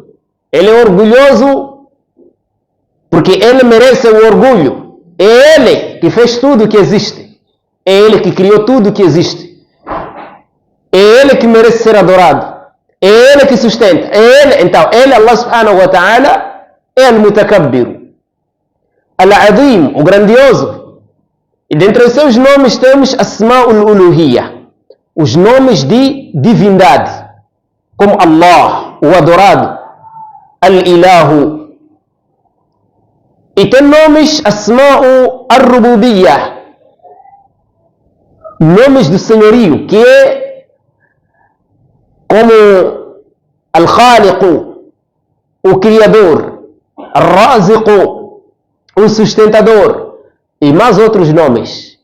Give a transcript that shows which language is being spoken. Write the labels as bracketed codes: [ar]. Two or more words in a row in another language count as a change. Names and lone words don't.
[pt] Ele é orgulhoso porque ele merece o orgulho. É ele que fez tudo que existe. É ele que criou tudo que existe. É ele que merece ser adorado. É ele que sustenta. É ele. Então, ele, Allah [ar] سبحانه وتعالى, [pt] é Al-Mutakabbiru. Al-Azim, o grandioso. E dentre os seus nomes temos [ar] أسماء الألوهية, [pt] os nomes de divindade, como Allah, o adorado, Al-Ilahu. E tem nomes [ar] أسماء الربوبية, [pt] nomes do senhorio, que é como Al-Khaliqu, o criador, Al-Raziqu, o sustentador, e mais outros nomes.